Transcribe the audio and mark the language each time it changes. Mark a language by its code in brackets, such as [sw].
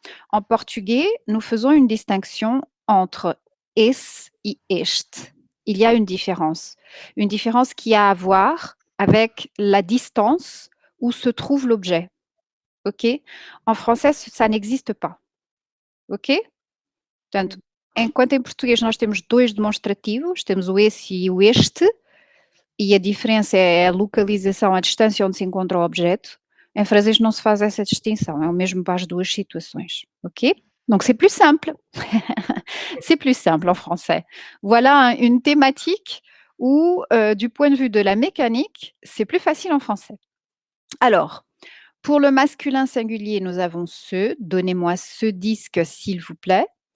[fr] En portugais, nous faisons une distinction entre esse et este. Il y a une différence qui a à voir avec la distance où se trouve l'objet. OK? En français, ça n'existe pas. OK? [pt] Portanto, enquanto em português nós temos dois demonstrativos, temos o esse e o este, e a diferença é a localização, a distância onde se encontra o objeto. Em francês não se faz essa distinção, é o mesmo para as duas situações, ok? [fr] Donc c'est plus simple, c'est plus simple en français. Voilà une thématique où, du point de vue de la mécanique, c'est plus facile en français. Alors, pour le masculin singulier, nous avons ce, donnez-moi ce disque s'il vous plaît.